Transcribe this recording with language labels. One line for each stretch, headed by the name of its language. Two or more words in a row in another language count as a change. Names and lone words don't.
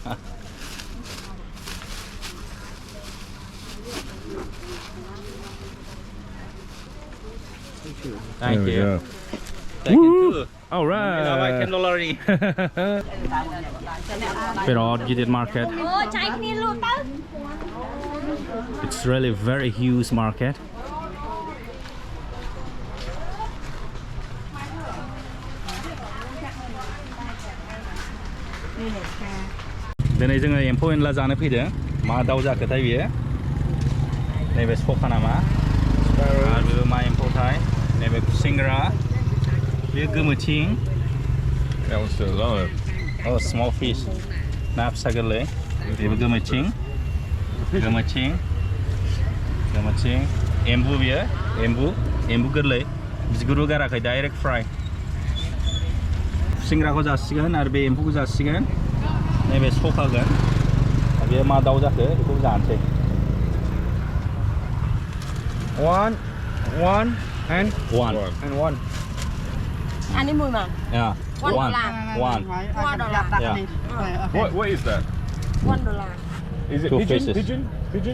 English: Thank There we you. go. Thank you too. All right. $10 Pero Gidit market. It's really very huge market.
Bodo: दिनै जोङो एम्फौ एनला जानो फैदों मा दाउ जाखोथाय बियो नैबे सखा नामा आरो मा एम्फौथाय नैबे खुसेंग्रा बेयो गोमोथिं
English: That one's still alive. Oh, small fish.
Bodo: Na फिसा गोरलै बेबो गोमोथिं एम्बु बियो एम्बु गोरलै बिगुरबो गाराखै डाइरेक्ट फ्राय खुसेंग्राखौ जासिगोन आरो बे एम्फौखौ जासिगोन नैबे सखागोन बेयो मा दाउ जाखो बेखौ जानोसै
English: One and one
Vietnamese: Anh đi mùi mà.
English: yeah One one $1. yeah What is that? $1. Is it Two pigeon? faces. Pigeon?